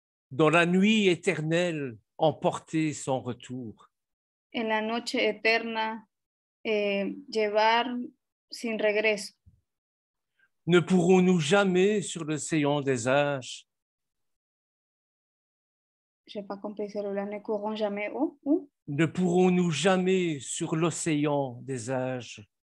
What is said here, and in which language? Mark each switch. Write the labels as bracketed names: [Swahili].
[French] dans la nuit éternelle emporter son retour. [Spanish] en la noche eterna llevar sin regreso. [French] Ne pourrons-nous jamais sur l'océan des âges Je n'ai pas compris celui-là. Ne courons jamais où? ne pourrons-nous jamais sur l'océan des âges